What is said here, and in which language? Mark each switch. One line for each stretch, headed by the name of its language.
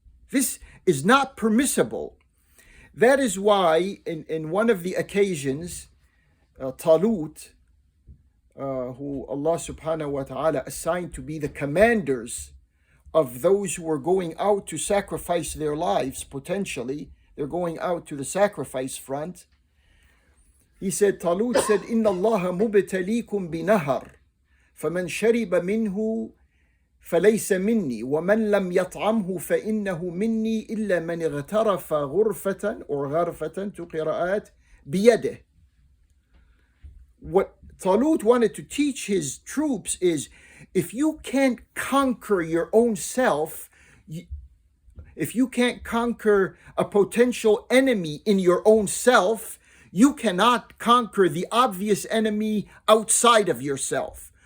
English: This is not permissible. That is why in one of the occasions, Talut, who Allah subhanahu wa ta'ala assigned to be the commanders of those who were going out to sacrifice their lives, potentially, they're going out to the sacrifice front.
Arabic: He said, Talut said, إِنَّ اللَّهَ مُبْتَلِيكُمْ بِنَهَرٍ فَمَنْ شَرِبَ مِنْهُ فليس مني ومن لم يطعمه فإنه مني إلا من اغترف غرفة أو غرفة to قراءات بيده.
English: what Talut wanted to teach his troops is, if you can't conquer your own self, if you can't conquer a potential enemy in your own self, you cannot conquer the obvious enemy outside of yourself.